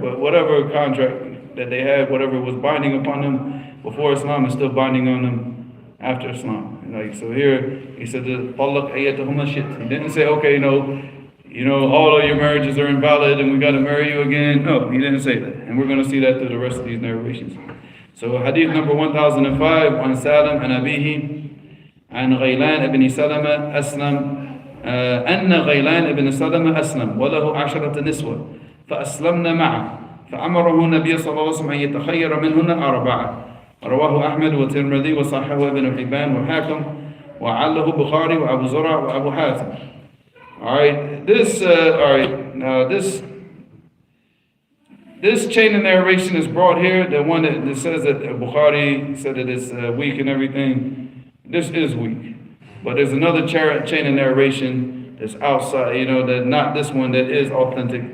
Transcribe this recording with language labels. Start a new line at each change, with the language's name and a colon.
English: But whatever contract that they had, whatever was binding upon them before Islam is still binding on them after Islam. So here, he said, he didn't say, okay, all of your marriages are invalid and we got to marry you again. No, he didn't say that. And we're going to see that through the rest of these narrations. So hadith number 1005,
Arabic: عن سالم عن أبيه عن غيلان ابن سلمة أسلم أن غيلان ابن سلمة أسلم وله 10 نسوة فأسلمنا معه فأمره النبي صلى الله عليه وسلم أن يتخير منهن 4. رواه أحمد والترمذي وصححه ابن حبان وحاكم وعله بخاري وأبو زرع وأبو حاتم.
English: Alright, this chain of narration is brought here, the one that says that Bukhari said that it's weak and everything. This is weak. But there's another chain of narration that's outside, you know, that not this one that is authentic.